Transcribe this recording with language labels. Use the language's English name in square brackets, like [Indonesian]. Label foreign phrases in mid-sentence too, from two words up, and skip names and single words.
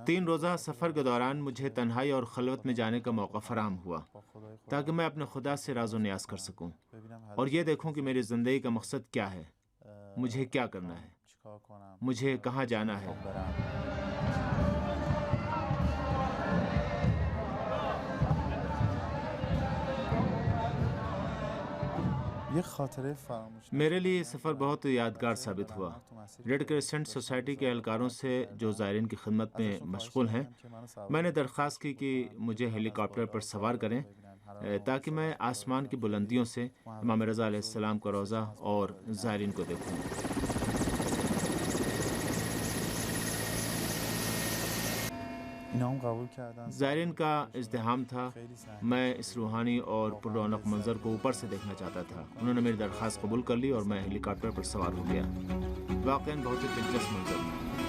[Urdu] 3 روزہ سفر کے دوران مجھے تنہائی اور خلوت میں جانے کا موقع فراہم ہوا تاکہ میں اپنے خدا سے راز و نیاز کر سکوں اور یہ دیکھوں کہ میری زندگی کا مقصد کیا ہے، مجھے کیا کرنا ہے، [Persian] چیکار کنم، [Urdu] مجھے کہاں جانا ہے۔ [Persian] یہ خاطره فراموش [Urdu] میرے لیے یہ سفر بہت یادگار ثابت ہوا۔ ریڈ کرسنٹ سوسائٹی کے اہلکاروں سے جو زائرین کی خدمت میں مشغول ہیں، میں نے درخواست کی کہ مجھے ہیلی کاپٹر پر سوار کریں تاکہ میں آسمان کی بلندیوں سے امام رضا علیہ السلام کا روضہ اور زائرین کو دیکھوں۔ [Persian] اینا هم قبول کردن. [Urdu] زائرین کا ازدحام تھا۔ میں اس روحانی اور پر رونق منظر کو اوپر سے دیکھنا چاہتا تھا۔ انہوں نے میری درخواست قبول کر لی اور میں ہیلی کاپٹر پر سوار ہو گیا۔ واقعاً بہت ہی دلچسپ منظر تھا۔